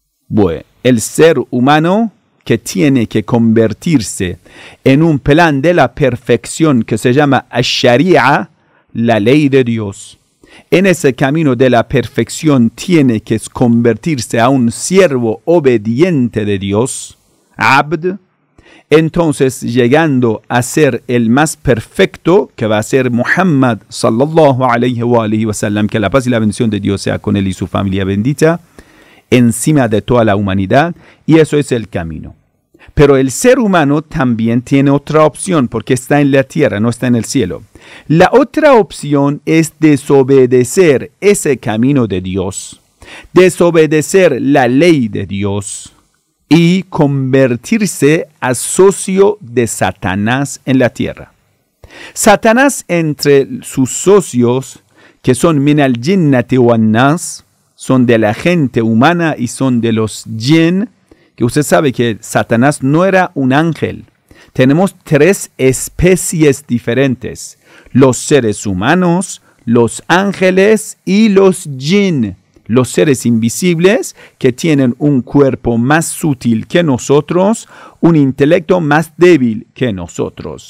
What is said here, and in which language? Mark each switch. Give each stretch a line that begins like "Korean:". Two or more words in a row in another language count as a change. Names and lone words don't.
Spanish: Bueno, el ser humano que tiene que convertirse en un plan de la perfección que se llama Ash-Sharia, la ley de Dios. En ese camino de la perfección tiene que convertirse a un siervo obediente de Dios, Abd. Entonces, llegando a ser el más perfecto, que va a ser Muhammad
Arabic: صلى الله عليه وسلم,
Spanish: que la paz y la bendición de Dios sea con él y su familia bendita, encima de toda la humanidad, y eso es el camino. Pero el ser humano también tiene otra opción, porque está en la tierra, no está en el cielo. La otra opción es desobedecer ese camino de Dios, desobedecer la ley de Dios y convertirse a socio de Satanás en la tierra. Satanás, entre sus socios, que son
Arabic: من الجنة والناس,
Spanish: son de la gente humana y son de los jinn, que usted sabe que Satanás no era un ángel. Tenemos 3 especies diferentes: los seres humanos, los ángeles y los jinn, los seres invisibles que tienen un cuerpo más sutil que nosotros, un intelecto más débil que nosotros.